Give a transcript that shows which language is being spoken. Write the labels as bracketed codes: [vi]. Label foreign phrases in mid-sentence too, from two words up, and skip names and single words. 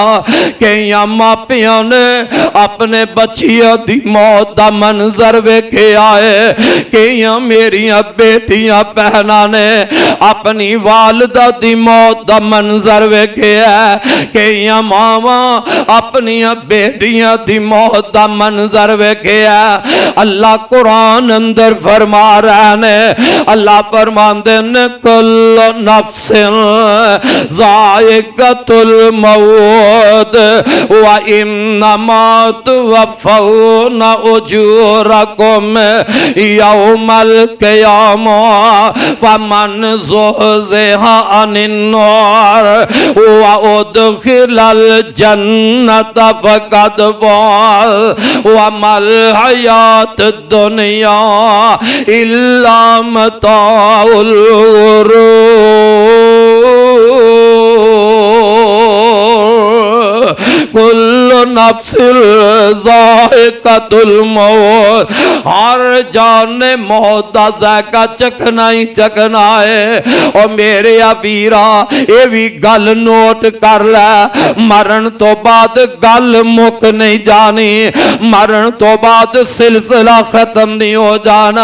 [pa] ਕਈ ਮਾਪਿਆ ਨੇ ਅਪਣੇ ਬੱਚੀਆਂ ਕੀ ਮੌਤ ਕਾ ਮੰਜ਼ਰ ਵੇਖਿਆ ਹੈ, ਕਈ ਮੇਰੀਆ ਬੇਟੀਆਂ ਬਹਨਾ ਨੇ ਅਪਣੀ ਵਾਲਦਾ ਕੀ ਮੌਤ ਕਾ ਮੰਜ਼ਰ ਵੇਖਿਆ, ਕਈ ਮਾਵਾ ਅਪਣੀ ਬੇਟੀਆਂ ਕੀ ਮੌਤ ਕਾ ਮੰਜ਼ਰ ਵੇਖਿਆ। ਅੱਲਾਹ ਕੁਰਾਨ ਅੰਦਰ ਫ਼ਰਮਾ ਰਹਾ ਨੇ, ਅੱਲਾਹ ਫ਼ਰਮਾਂਦੇ ਨੇ [ar] كل نفس ذائقة الموت وإنما توفون أجوركم يوم القيامة فمن زحزح عن النار وأدخل الجنة فقد فاز وما الحياة الدنيا إلا متاع الغرور. كل نفس ذائقة الموت, [pa] ਹਰ ਜਾਨ ਨੇ ਮੌਤ ਦਾ ਜ਼ਾਇਕਾ ਚੱਖਣਾ ਹੀ ਚੱਖਣਾ ਹੈ। ਔਰ ਮੇਰੇ ਵੀਰਾ ਯੇ ਭੀ ਗੱਲ ਨੋਟ ਕਰ ਲੈ, ਮਰਣ ਤੋ ਬਾਦ ਗੱਲ ਮੁੱਕ ਨਹੀਂ ਜਾਣੀ, ਮਰਣ ਤੋ ਬਾਦ ਸਿਲਸਿਲਾ ਖ਼ਤਮ ਨਹੀਂ ਹੋ ਜਾਣਾ।